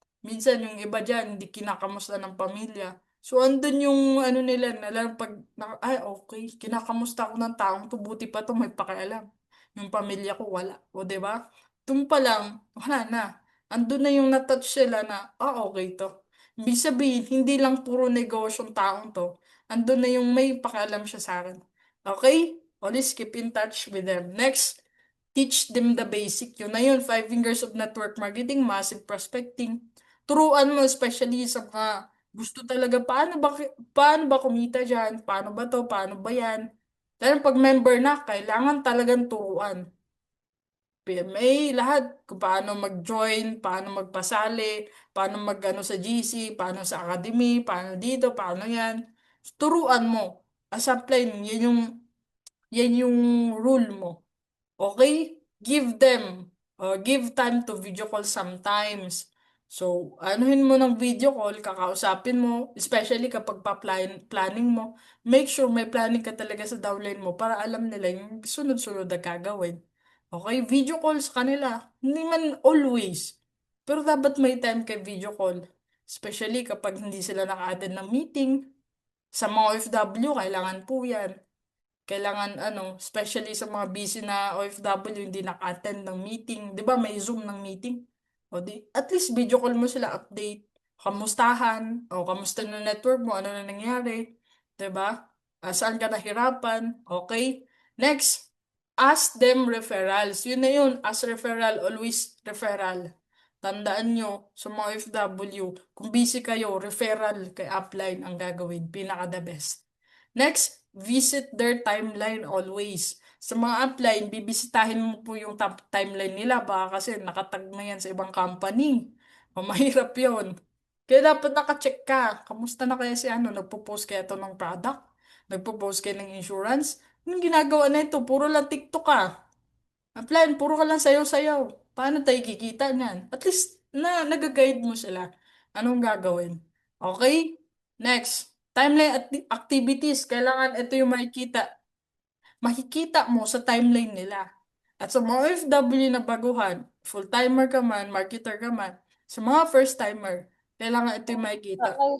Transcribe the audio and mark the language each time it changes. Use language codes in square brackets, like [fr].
[tl] Minsan yung iba dyan, hindi kinakamusta ng pamilya. So, andun yung nila, pag, ay, okay, kinakamusta ako ng taong to, buti pa to, may pakialam. Yung pamilya ko, wala. O, 'di ba? Doon pa lang, wala na. Andun na yung natouch sila na, okay to. Ibig sabihin, hindi lang puro negosyong taong to. Andun na yung may pakialam siya sa akin. Okay? [en] Always keep in touch with them. Next, teach them the basic. [tl] Yun na yun, [en] five fingers of network marketing, massive prospecting. [tl] Turuan mo, especially sa mga gusto talaga, paano ba kumita dyan? Paano ba to? Paano ba yan? Dahil pag member na, kailangan talagang turuan. PMA, lahat. Kung paano mag-join, paano magpasali, paano mag-ano sa GC, paano sa academy, paano dito, paano yan. Turuan mo. [en] As a plan, [tl] yan yung [en] rule mo. Okay? Give time to video call sometimes. [tl] So, anuhin mo ng video call, kakausapin mo, especially kapag planning mo, make sure may planning ka talaga sa downline mo para alam nila yung sunod-sunod na gagawin. Okay? Video call sa kanila. Hindi man always. Pero dapat may time kay video call. Especially kapag hindi sila naka-attend ng meeting. Sa mga OFW, kailangan po yan. Kailangan especially sa mga busy na OFW, hindi naka-attend ng meeting. Di ba may Zoom ng meeting? O di, at least video call mo sila, update. Kamustahan? O kamusta na network mo? Ano na nangyari? Di ba? Saan ka nahirapan? Okay? [en] Next, ask them referrals. [tl] Yun na yun. [en] Ask referral, always referral. [tl] Tandaan nyo, sa mga OFW, kung busy kayo, referral kay upline ang gagawin. [en] Pinaka the best. Next, visit their timeline always. [tl] Sa mga upline, bibisitahin mo po yung top timeline nila. Baka kasi nakatag na yan sa ibang company. O mahirap yun. Kaya dapat nakacheck ka. Kamusta na kaya si nagpo-post kaya to ng product? Nagpo-post kayo ng insurance? Anong ginagawa na ito? Puro lang TikTok ka. Upline, puro ka lang sayaw-sayaw. Paano tayo kikita niyan? At least nag-guide mo sila. Anong gagawin? Okay? [en] Next, timeline at activities. [tl] Kailangan ito yung makikita. Makikita mo sa timeline nila. At sa mga OFW na baguhan, full-timer ka man, marketer ka man, sa mga first-timer, kailangan ito yung makikita.